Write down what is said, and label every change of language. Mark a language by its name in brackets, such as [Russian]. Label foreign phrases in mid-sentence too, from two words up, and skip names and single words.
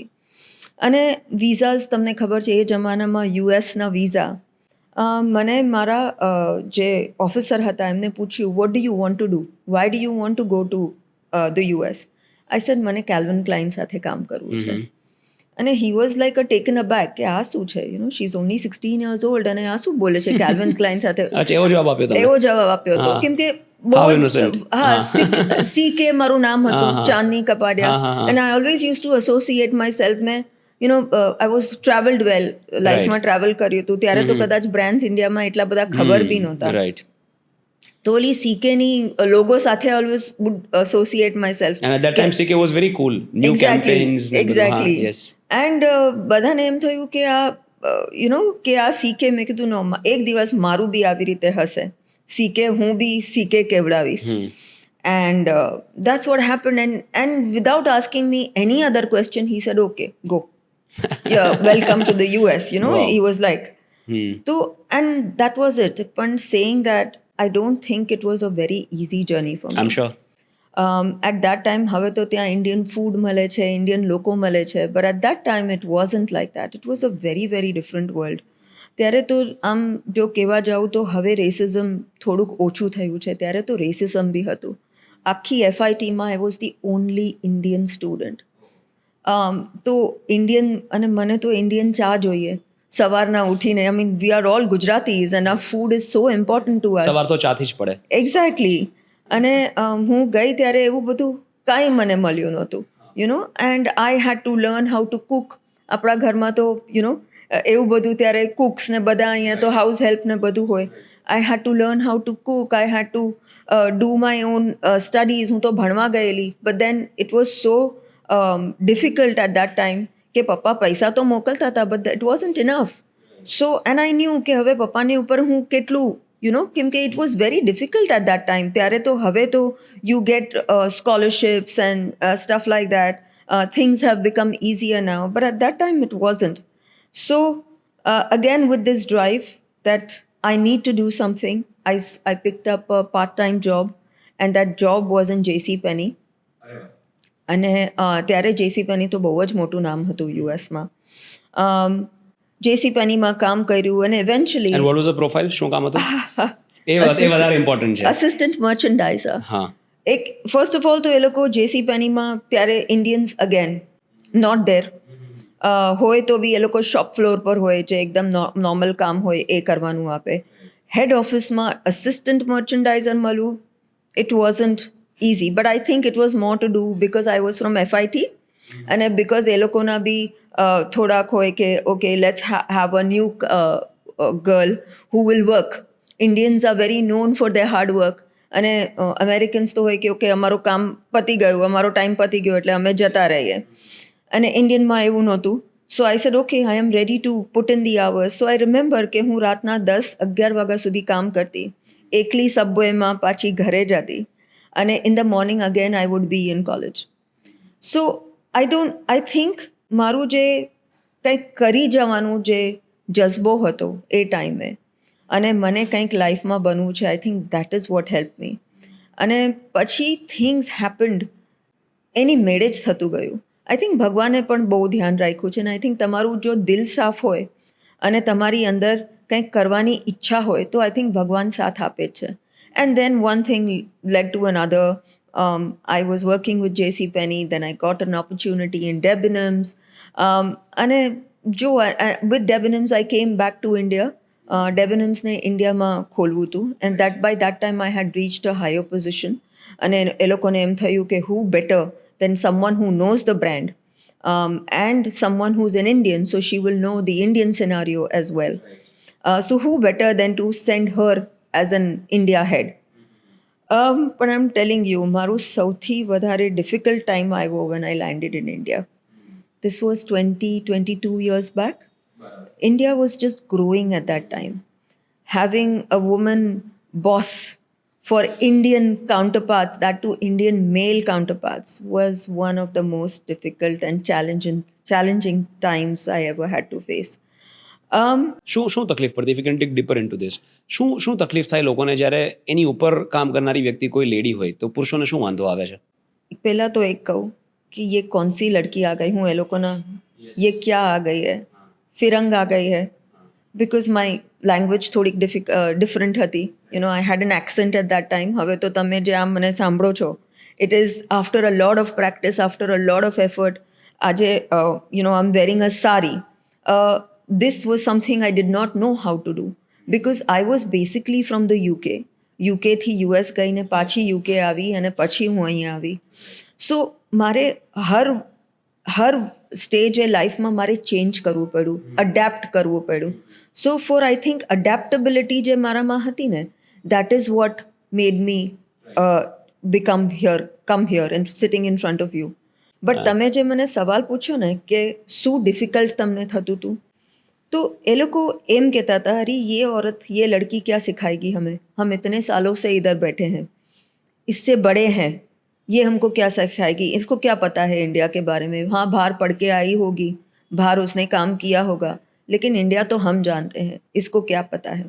[Gujarati] અને વિઝાઝ તમને ખબર છે એ જમાનામાં યુએસના વિઝા. મને મારા જે ઓફિસર હતા એમને પૂછ્યું, [English] What do you want to do, why do you want to go to the US? I said [Gujarati] મને કેલ્વિન ક્લાઇન સાથે કામ કરવું છે. અને [English] he was like a taken a back [Gujarati] કે આ શું છે, [English] she is only 16 years old [Gujarati] અને આ શું બોલે છે કેલ્વિન ક્લાઇન સાથે. એવો જવાબ આપ્યો હતો. કેમ કે CK મારું નામ હતું, ચાંદની કપાડિયા. [English] And I always use to associate my self. Main I was travelled well, [Gujarati] લાઈફમાં ટ્રાવેલ કર્યું હતું. ત્યારે તો કદાચ બ્રાન્ડ્સ ઇન્ડિયામાં એટલા બધા ખબર બી નહોતા. તો ઓલી CKની લોગો સાથે [English] always would associate my self. And at that time CK was very cool. New campaigns. Exactly. Yes. [Gujarati] And બધાને એમ થયું કે આ કે આ CK, મેં કીધું નો, એક દિવસ મારું બી આવી રીતે હશે CK, હું બી CK કેવડાવીશ. [English] And that's what happened. And without asking me any other question, he said, okay, go. Yeah, welcome to the US, you know. Wow. He was like, so, and that was it. But saying that, I don't think it was a very easy journey for me. I'm sure. At that time, [Gujarati] હવે તો ત્યાં ઇન્ડિયન ફૂડ મળે છે, ઇન્ડિયન લોકો મળે છે, [English] but at that time it wasn't like that. It was a very, very different world. [Gujarati] ત્યારે તો આમ જો કહેવા જાઉં તો હવે રેસિઝમ થોડુંક ઓછું થયું છે, ત્યારે તો રેસિઝમ બી હતું. આખી FITમાં [English] I was the only Indian student. [Gujarati] તો ઇન્ડિયન, અને મને તો ઇન્ડિયન ચા જોઈએ સવારના ઉઠીને. [English] I mean, we are all Gujaratis and our food is so important to us. [Gujarati] સવાર તો ચાથી જ પડે. એક્ઝેક્ટલી. અને હું ગઈ ત્યારે એવું બધું કાંઈ મને મળ્યું નહોતું, [English] you know. And I had to learn how to cook. [Gujarati] આપણા ઘરમાં તો [English] you know [Gujarati] એવું બધું ત્યારે કુક્સ ને બધા, અહીંયા તો [English] house help [Gujarati] ને બધું હોય. [English] I had to learn how to cook. I had to do my own studies. [Gujarati] હું તો ભણવા ગયેલી, [English] but then it was so difficult at that time [Gujarati] કે પપ્પા પૈસા તો મોકલતા હતા, [English] but it wasn't enough. So and I knew [Gujarati] કે હવે પપ્પાની ઉપર હું કેટલું, [English] you know, [Gujarati] કેમ કે [English] it was very difficult at that time. [Gujarati] ત્યારે તો, હવે તો [English] you get scholarships and stuff like that. Things have become easier now, but at that time it wasn't. So again, with this drive that I need to do something, I picked up a part-time job, and that job was in JC Penney. [Gujarati] અને ત્યારે JC Penney તો બહુ જ મોટું નામ હતું યુએસમાં. JC Penneyમાં કામ કર્યું, અને eventually [English] And what was the profile? [Gujarati] શું કામ હતું? એ વધારે ઇમ્પોર્ટન્ટ છે. [English] Assistant merchandiser. [Gujarati] હા. એક [English] first of all [Gujarati] તો એ લોકો JC Penneyમાં ત્યારે ઇન્ડિયન્સ [English] again not there [Gujarati] હોય તો બી એ લોકો [English] shop floor [Gujarati] પર હોય, જે એકદમ નોર્મલ કામ હોય એ કરવાનું આપે. હેડ ઓફિસમાં અસિસ્ટન્ટ મર્ચન્ડાઇઝર મળવું, [English] it wasn't easy, but I think it was more to do because I was from FIT, અને because [Gujarati] એ લોકોના બી થોડાક હોય કે [English] okay, let's have a new girl who will work. Indians are very known for their hard work, [Gujarati] અને Americans તો હોય કે okay, અમારું કામ પતી ગયું, અમારો ટાઈમ પતી ગયો એટલે અમે જતા રહીએ. અને ઇન્ડિયનમાં એવું નહોતું. [English] So I said, okay, I am ready to put in the hours. So I remember [Gujarati] કે હું રાતના 10-11 વાગ્યા સુધી કામ કરતી, એકલી સબવેમાં પાછી ઘરે જતી, અને [English] in the morning again I would be in college. So I think [Gujarati] મારું જે કંઈક કરી જવાનું જે જઝ્બો હતો એ ટાઈમે, અને મને કંઈક લાઈફમાં બનવું છે, [English] I think that is what help me. [Gujarati] અને પછી [English] things happened, [Gujarati] એની મેળે જ થતું ગયું. [English] I think [Gujarati] ભગવાને પણ બહુ ધ્યાન રાખ્યું છે, અને [English] I think [Gujarati] તમારું જો દિલ સાફ હોય અને તમારી અંદર કંઈક કરવાની ઈચ્છા હોય તો [English] I think [Gujarati] ભગવાન સાથ આપે જ છે. [English] And then one thing led to another. I was working with JC Penney, then I got an opportunity in Debenhams. And with Debenhams, I came back to India. [Gujarati] Debenhams ne India ma ખોલવું હતું, [English] and that by that time I had reached a higher position. [Gujarati] અને એ લોકોને એમ થયું કે [English] who better than someone who knows the brand, and someone who's an Indian, so she will know the Indian scenario as well. So who better than to send her as an India head. But I'm telling you, [Gujarati] મારું સૌથી વધારે difficult time આવ્યો [English] when I landed in India. This was 22 years back. India was just growing at that time. Having a woman boss for Indian counterparts, that too Indian male counterparts, was one of the most difficult and challenging times I ever had to face. [Gujarati] શું તકલીફ પડતી? [English] If you can take deeper into this, [Gujarati] શું તકલીફ થાય લોકોને જ્યારે એની ઉપર કામ કરનારી વ્યક્તિ કોઈ લેડી હોય તો પુરુષોને શું વાંધો આવે છે? પહેલાં તો એક કહું કે [Hindi] ये कौन सी लड़की आ गई हूँ, [Gujarati] એ લોકોના [Hindi] ये क्या आ गई है, फिरंग आ गई है, [English] because my [Gujarati] લેંગ્વેજ થોડીક ડિફરન્ટ હતી. [English] you know, I had an accent at that time. [Gujarati] હવે તો તમે જે આમ મને સાંભળો છો, [English] it is after a lot of practice, after a lot of effort. આજે you know, I am wearing a saree. This was something I did not know how to do because I was basically from the UK. [Gujarati] UK થી US ગઈને પાછી UK આવી અને પછી હું અહીંયા આવી. સો મારે હર સ્ટેજે લાઈફમાં મારે ચેન્જ કરવું પડ્યું, અડેપ્ટ કરવું પડ્યું. [English] So for I think adaptability [Gujarati] જે મારામાં હતી ને, [English] that is what made me come here and sitting in front of you. [Gujarati] બટ તમે જે મને સવાલ પૂછ્યો ને કે શું ડિફિકલ્ટ તમને થતું હતું, [Hindi] तो ये लोग को एम कहता था, अरे ये औरत, ये लड़की क्या सिखाएगी हमें, हम इतने सालों से इधर बैठे हैं. इससे बड़े हैं, ये हमको क्या सिखाएगी, इसको क्या पता है इंडिया के बारे में. हाँ, बाहर पढ़ के आई होगी, बाहर उसने काम किया होगा, लेकिन इंडिया तो हम जानते हैं, इसको क्या पता है.